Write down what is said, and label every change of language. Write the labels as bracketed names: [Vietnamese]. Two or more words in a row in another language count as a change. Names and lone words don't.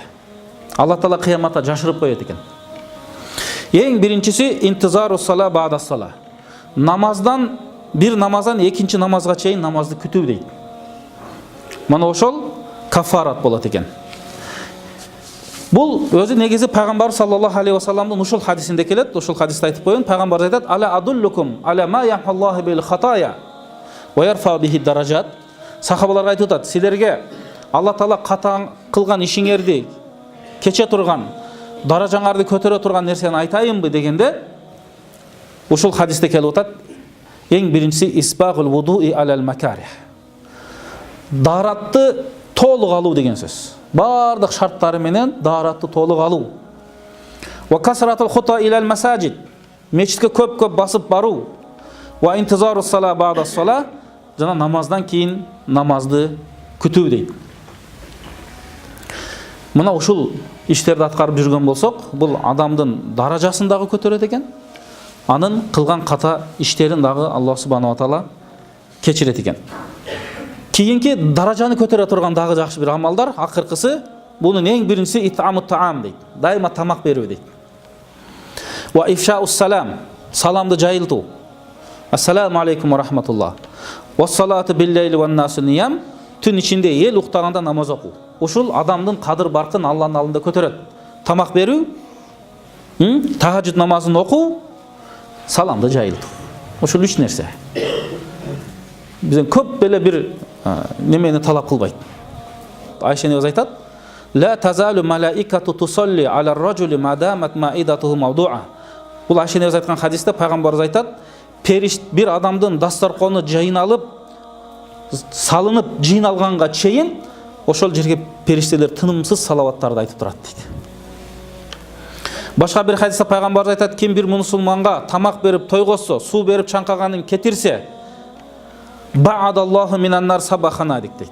[Kyrgyz] Алла Таала кыяматта жашырып коет экен. Эң биринчиси [Arabic] انتظار الصلاة بعد الصلاة. [Kyrgyz] Намаздан бир намаздан экинчи намазга чейин намазды күтүү дейт. Мана ошол кафарат болот экен. Бул өзү негизи пайгамбар [Arabic] صلى الله عليه [Kyrgyz] ва салламдын ушул хадисинде келет. Ушул хадисти айтып коеюн. Пайгамбар айтат: [Arabic] "ألا أدلكم على ما يمحو الله به الخطايا ويرفع به الدرجات." [Kyrgyz] Сахабаларга айтып атат: "Силерге Алла Таала ката кылган ишиңерди кече турган, даражаңарды көтөрө турган нерсени айтайынбы?" дегенде ушул хадисте келип атат: "Эң биринчиси [Arabic] إسباغ الوضوء على المكاره." [Kyrgyz] Даратты толук алуу деген сөз. Бардык шарттары менен даратты толук алуу. [Arabic] وكثرة الخطا إلى المساجد. [Kyrgyz] Мечитке көп-көп басып баруу. [Arabic] وانتظار الصلاة بعد الصلاة. [Kyrgyz] Жана намаздан кийин намазды күтүү дейт. Мына ушул иштерди аткарып жүргөн болсок, бул адамдын даражасын дагы көтөрөт экен. Анын кылган ката иштерин дагы Алла [Arabic] سبحانه وتعالى [Kyrgyz] кечирет экен. Кийинки даражаны көтөрө турган дагы жакшы бир амалдар, акыркысы бунун эң биринчиси [Arabic] إطعام الطعام [Kyrgyz] дейт. Дайыма тамак берүү дейт. [Arabic] وإفشاء السلام, [Kyrgyz] саламды жайылтуу. [Arabic] السلام عليكم ورحمة الله. والصلاة بالليل والناس نيام. [Kyrgyz] Түн ичинде эл уктаганда намаз окуу. Ушул адамдын кадыр баркын Алланын алдында көтөрөт. Тамак берүү, тахажжуд намазын окуу, саламды жайылтуу. Ушул үч нерсе. Бизден көп беле бир немени талап кылбайт. Айша энебиз айтат: [Arabic] "لا تزال الملائكة تصلي على الرجل ما دامت مائدته موضوعة." [Kyrgyz] Бул Айша энебиз айткан хадисте пайгамбарыбыз айтат: "Бир адамдын дастаркону жыйналып, салынып жыйналганга чейин ошол жерге периштелер тынымсыз салаваттарды айтып турат" дейт. Башка бир хадисте пайгамбарыбыз айтат: "Ким бир мусулманга тамак берип тойгосо, суу берип чаңкаганын кетирсе, [Arabic] باعده الله من النار سبحانه" [Kyrgyz] дейт.